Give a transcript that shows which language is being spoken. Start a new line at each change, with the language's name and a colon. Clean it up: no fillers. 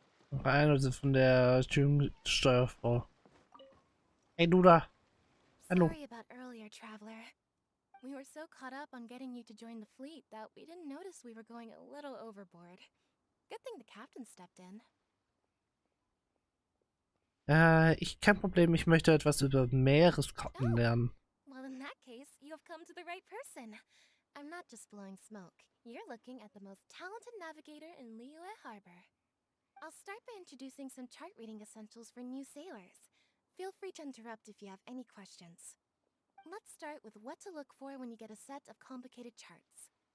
German: Noch einer von der Steuerfrau. Hey, du da. Hallo.
English: Sorry about earlier, Traveler. We were so caught up on getting you to join the fleet that we didn't notice we were going a little overboard. Good thing the captain stepped in.
German: Kein Problem, ich möchte etwas über Meereskarten
English: Oh.
German: lernen.
English: Well, in that case, you have come to the right person. I'm not just blowing smoke. You're looking at the most talented navigator in Liyue Harbor. I'll start by introducing some chart reading essentials for new sailors. Feel free to interrupt if you have any questions. Let's start with what to look for when you get a set of complicated charts.